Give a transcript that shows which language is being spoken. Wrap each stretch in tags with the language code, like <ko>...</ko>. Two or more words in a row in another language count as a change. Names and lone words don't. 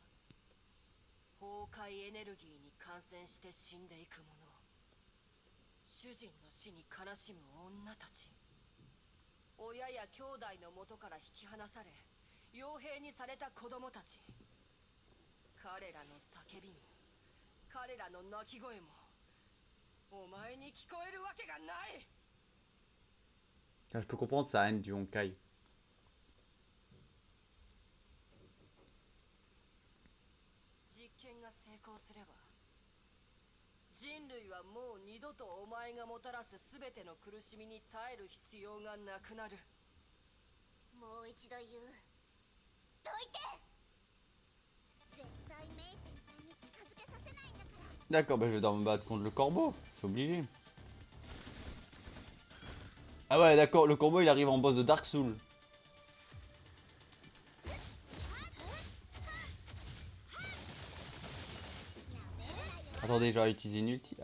<ja>崩壊エネルギーに感染して死んでいく者、主人の死に悲しむ女たち、親や兄弟の元から引き離され傭兵にされた子供たち、彼らの叫びも彼らの泣き声もお前に聞こえるわけがない。</ja> <fr>Ah, je peux comprendre sa haine du Honkai.</fr> <ja>実験が成功すれば人類はもう二度とお前がもたらす全ての苦しみに耐える必要がなくなる。もう一度言うどいて絶対メイ先輩に近づけさせないんだから</ja> <fr>D'accord, bah je vais devoir me battre contre le corbeau, c'est obligé. Ah ouais, d'accord, le corbeau il arrive en boss de Dark Souls. Attendez, j'aurais utilisé une ulti.</fr>